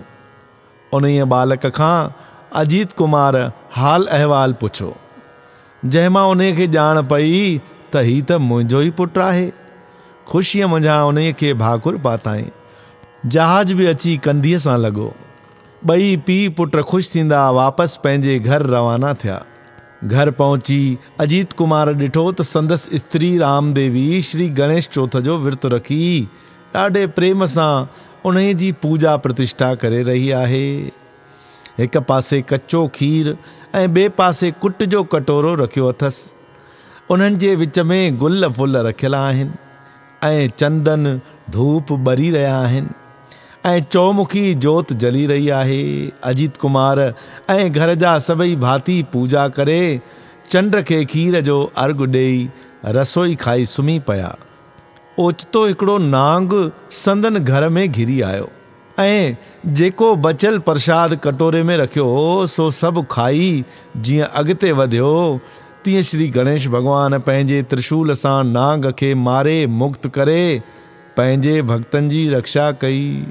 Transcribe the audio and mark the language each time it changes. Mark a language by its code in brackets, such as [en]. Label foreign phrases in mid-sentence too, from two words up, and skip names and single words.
[sd] उन्हीअ बालक खां अजीत कुमार हाल अहवाल पुछो, जंहिं मां उन खे ॼाण पई त ही त मुंहिंजो ई पुटु आहे। ख़ुशीअ मंझां उन खे भाकुर पाताईं। जहाज बि अची कंधीअ सां लॻो। ॿई पीउ पुट ख़ुशि थींदा वापसि पंहिंजे घर रवाना थिया। घर पहुची अजीत कुमार ॾिठो त संदसि स्त्री रामदेवी श्री गणेश चौथ जो विर्त रखी ॾाढे प्रेम सां उन जी पूजा प्रतिष्ठा करे रही आहे। हिक पासे कचो खीर ऐं ॿिए पासे कुट जो कटोरो रखियो अथसि। उन्हनि जे विच में गुल फुल रखियल आहिनि ऐं चंदन धूप ॿरी रहिया आहिनि ऐं चौमुखी जोत जली रही आहे। अजीत कुमार ऐं घर जा सभई भाती पूजा करे चंड खे खीर जो अर्घु ॾेई रसोई खाई सुम्ही पिया। ओचितो हिकिड़ो नांग संदन घर में घिरी आयो ऐं जेको बचियल प्रसाद कटोरे में रखियो सो सभु खाई जीअं अॻिते वधियो, तीअं श्री गणेश भॻवान पंहिंजे त्रिशूल सां नांग खे मारे मुक्त करे पंहिंजे भक्तनि जी रक्षा कई।